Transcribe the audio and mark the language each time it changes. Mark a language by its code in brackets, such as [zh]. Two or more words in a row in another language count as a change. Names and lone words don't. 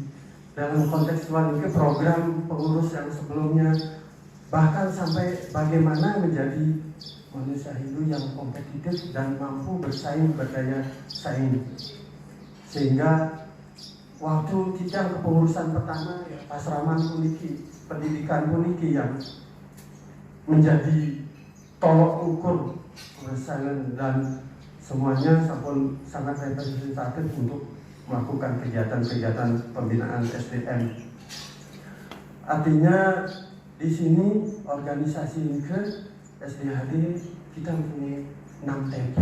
[id] Dalam konteks puniki program pengurus yang sebelumnya, bahkan sampai bagaimana menjadi manusia Hindu yang kompetitif dan mampu bersaing, berdaya saing. Sehingga waktu jenjang kepengurusan pertama ya, asrama puniki, pendidikan puniki yang menjadi tolok ukur kebersamaan dan semuanya sangat representatif untuk melakukan kegiatan-kegiatan pembinaan SDM. Artinya di sini organisasi Nike SDHD kita punya 6 TP.